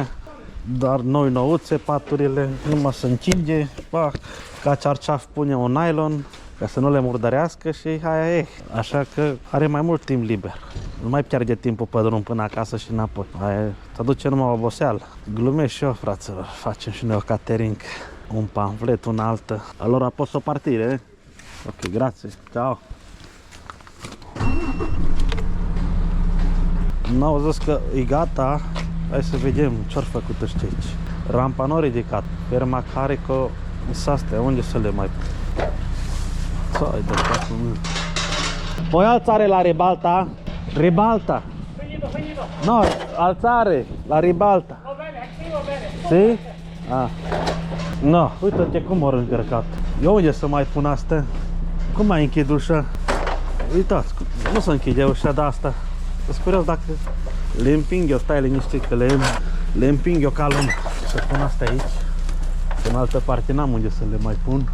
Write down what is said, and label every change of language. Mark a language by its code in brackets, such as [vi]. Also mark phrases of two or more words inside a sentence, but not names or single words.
[ro] Dar noi nouțe, paturile, numai se încinge, pac, ca cearceaf pune un nylon ca să nu le murdărească și aia e. Așa că are mai mult timp liber. Nu mai pierde timpul pe drum până acasă și înapoi. Aia te duce numai oboseală. Glumesc și eu, fraților, facem și noi o catering. Un pamflet, una altă. [it] Allora posso partire? Ok, grazie, ciao. [ro] N-au zis că e gata. Hai să vedem ce-au făcut ăștia aici. Rampa nu ridicat. [it] Ferma carico, [ro] astea, unde să le mai... Țai de capul meu. [it] Puoi alzare la ribalta? Ribalta. Finito. No, alzare la ribalta. Va bene, qui va bene. Sì? Ah. No, [ro] uite-te cum au încărcat. Eu unde să mai pun asta? Cum mai închid ușa? Uitați, nu se închide ușa de asta. Sunt curios dacă le împing eu, stai liniștit că le împing eu ca lumea. Să pun asta aici. În altă parte n-am unde să le mai pun.